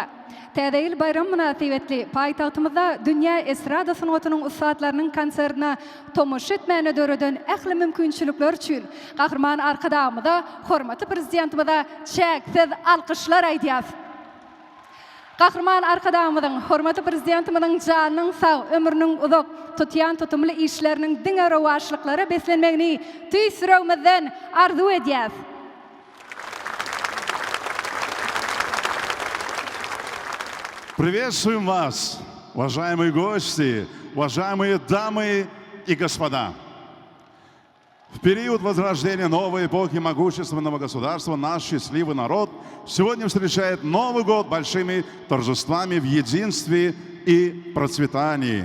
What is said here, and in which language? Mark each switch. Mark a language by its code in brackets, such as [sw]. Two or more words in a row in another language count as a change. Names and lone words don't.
[tk] Täze ýyl bayram münasibetli paýtagtymyzda dünýä estrada sanatynyň ustadlarynyň konsertine tomoş etmäne döreden ähli mümkinçilikler üçin gahrman arkadagymyza, hormatly prezidentimize çäksiz alkyşlar aýdýas. Gahrman arkadagymyzyň, hormatly prezidentimizin janynyň sag, ömrüniň uzak, tutýan tutumly işleriniň diňe rowaşlyklary beslenmegini tüýsüremizden arzu edýäs. [ru] Приветствуем вас, уважаемые гости, уважаемые дамы и господа. В период возрождения новой эпохи могущественного государства наш счастливый народ сегодня встречает Новый год большими торжествами в единстве и процветании.